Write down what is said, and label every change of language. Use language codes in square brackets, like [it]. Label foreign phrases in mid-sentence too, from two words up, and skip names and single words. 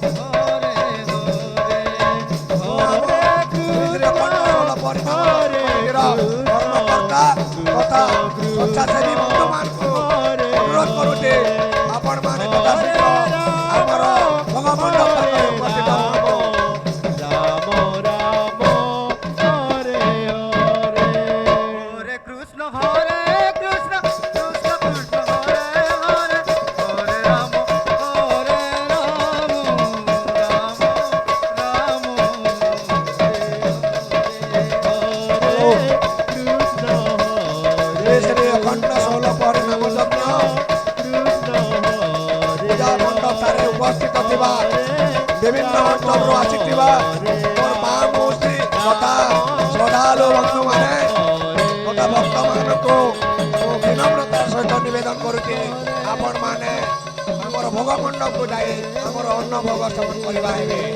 [or] ମୁଁ ଆମ ଶ୍ରୀ ଶ୍ରୀ ଅଖଣ୍ଡ ଷୋଳ ପରିଣାମ ମନ୍ଦିର କର୍ମକର୍ତ୍ତା ତଥା ସ୍ୱଚ୍ଛାସେବୀ ବନ୍ଧୁମାନଙ୍କୁ ଅନୁରୋଧ କରୁଛି ଆପଣମାନେ ଯଥାଶୀଘ୍ର ଆମର ଭୋଗ ମଣ୍ଡପ ପାଖରେ ଉପସ୍ଥିତ ହୁଅନ୍ତୁ। [sa] हरे कृष्ण कृष्ण कृष्ण कृष्ण हरे हरे हरे राम राम राम রাম [or] ଶ୍ରୀ ଶ୍ରୀ ଅଖଣ୍ଡ ଷୋଳ ପରିଣାମ ଯଜ୍ଞ ପୂଜା ମଣ୍ଡପରେ ଉପସ୍ଥିତ ଥିବା ବିଭିନ୍ନ ଅଞ୍ଚଳରୁ ଆସିଥିବା ମୋର ମା ମାଉସୀ ତଥା ଶ୍ରଦ୍ଧାଳୁ ବନ୍ଧୁମାନେ ତଥା ଭକ୍ତମାନଙ୍କୁ ମୁଁ ବିନମ୍ରତାର ସହିତ ନିବେଦନ କରୁଛି ଆପଣମାନେ ଆମର ଭୋଗ ମଣ୍ଡପକୁ ଯାଇ ଆମର ଅନ୍ନ ଭୋଗ ସେବନ କରିବା ହେବେ